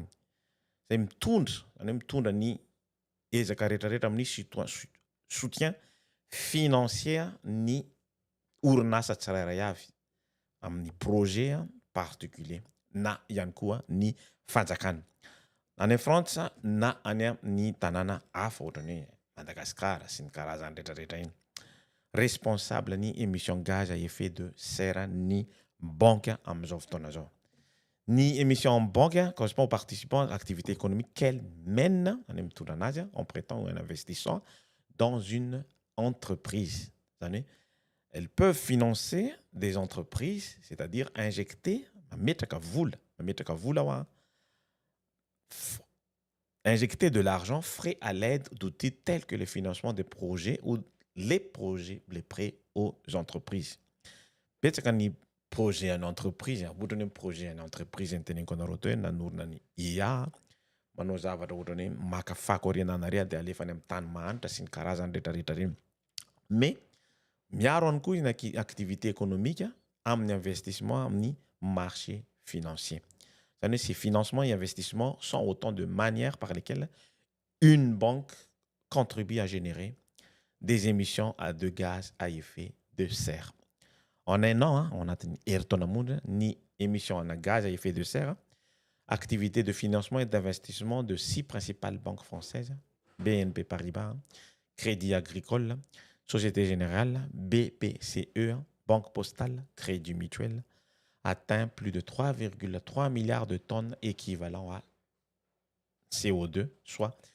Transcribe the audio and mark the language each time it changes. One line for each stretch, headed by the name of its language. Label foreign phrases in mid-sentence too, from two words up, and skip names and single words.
Malagasy: Zay mitondra, zany hoe mitondra ny ezaka rehetrarehetra amin'ny
French: soutien financier
Malagasy: ny orinasa tsirairay avy amin'ny
French: projet particulier
Malagasy: na ihany koa ny fanjakana. Any France na any amin'ny tanàna hafa ohatrany hoe Madagascar sy ny karazany rehetrarehetra iny. Responsable ny
French: émission gaz à effet de serre
Malagasy: ny banque am'izao fotoana zao.
French: Ni émission en banque correspond aux participants à l'activité économique qu'elle mène en prêtant ou en investissant dans une entreprise. Elles peuvent financer des entreprises, c'est-à-dire injecter, injecter de l'argent frais à l'aide d'outils tels que le financement des projets ou les prêts aux entreprises. Projet en entreprise, projet en entreprise
Malagasy: nanorina ny IA manao zavatra ohatrany hoe maka fako oriananareo de alefany amin'ny tany mahanitra sy ny karazany rehetrarehetra reny. Mais miaro ihany koa ny
French: activité économique
Malagasy: amin'ny investissement amin'ny
French: marché financier.
Malagasy: Zany hoe
French: ces financements et investissements sont autant de manières par lesquelles une banque contribue à générer des émissions de gaz à effet de serre. En un an, on a une émission en gaz à effet de serre, activité de financement et d'investissement de 6 principales banques françaises, BNP Paribas, Crédit Agricole, Société Générale, BPCE, Banque Postale, Crédit Mutuel, atteint plus de 3,3 milliards de tonnes équivalent à CO2, soit